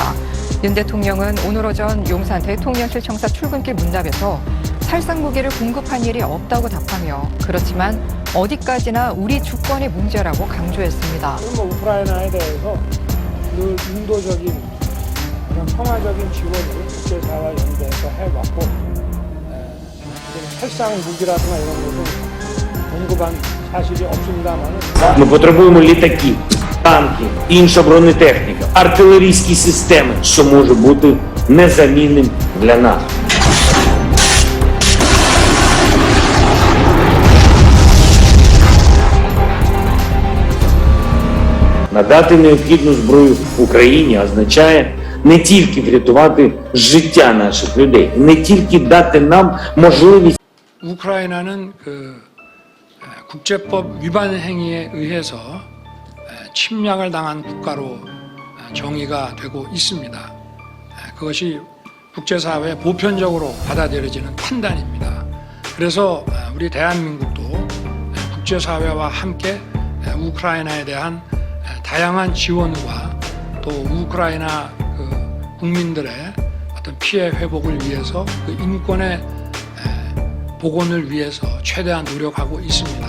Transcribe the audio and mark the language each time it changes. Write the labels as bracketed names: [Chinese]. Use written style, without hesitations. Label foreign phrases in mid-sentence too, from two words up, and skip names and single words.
[Korean] 윤 대통령은 오늘 오전 용산 대통령실 청사 출근길 문답에서 살상 무기를 공급한 일이 없다고 답하며 그렇지만 어디까지나 우리 주권의 문제라고 강조했습니다. 우크라이나에 대해서 늘 인도적인 그런 평화적인 지원을 국제사회와 연대해서 해왔고 살상 무기라든가 이런 것은 공급한 사실이 없습니다만 [Ukrainian] Ми потребуємо літаки, танки, інша бронетехніка, артилерійські системи, що може бути незамінним для нас. Надати необхідну зброю Україні означає не тільки врятувати життя наших людей, не тільки дати нам можливість. [Korean] 우크라이나는 국제법 위반 행위에 의해서 침략을 당한 국가로 정의가 되고 있습니다. 그것이 국제사회에 보편적으로 받아들여지는 판단입니다. 그래서 우리 대한민국도 국제사회와 함께 우크라이나에 대한 다양한 지원과 또 우크라이나 국민들의 어떤 피해 회복을 위해서 그 인권의 복원을 위해서 최대한 노력하고 있습니다.